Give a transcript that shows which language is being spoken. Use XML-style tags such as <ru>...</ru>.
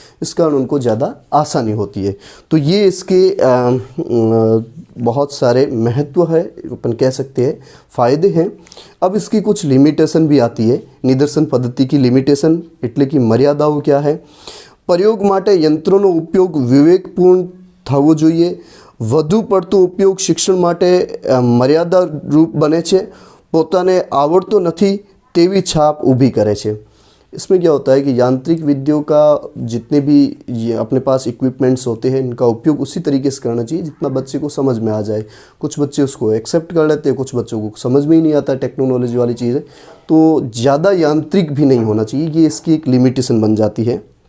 <hi>इस कारण उनको ज़्यादा आसानी होती है। तो ये इसके बहुत सारे महत्व है, अपन कह सकते हैं फ़ायदे हैं। अब इसकी कुछ लिमिटेशन भी आती है। निदर्शन पद्धति की लिमिटेशन એટલે कि मर्यादाओं क्या है।</hi> <gu>प्रयोग माटे यंत्रों उपयोग विवेकपूर्ण थवो जोईए। વધુ પડતો ઉપયોગ શિક્ષણ માટે મર્યાદા રૂપ બને છે। પોતાને આવડતો નથી તેવી છાપ ઊભી કરે છે।</gu> <hi>इसमें क्या होता है कि यांत्रिक विधियों का जितने भी ये अपने पास इक्विपमेंट्स होते हैं, इनका उपयोग उसी तरीके से करना चाहिए जितना बच्चे को समझ में आ जाए। कुछ बच्चे उसको एक्सेप्ट कर लेते हैं, कुछ बच्चों को समझ में ही नहीं आता, टेक्नोलॉजी वाली चीज़ है। तो ज़्यादा यांत्रिक भी नहीं होना चाहिए, ये इसकी एक लिमिटेशन बन जाती है।</hi>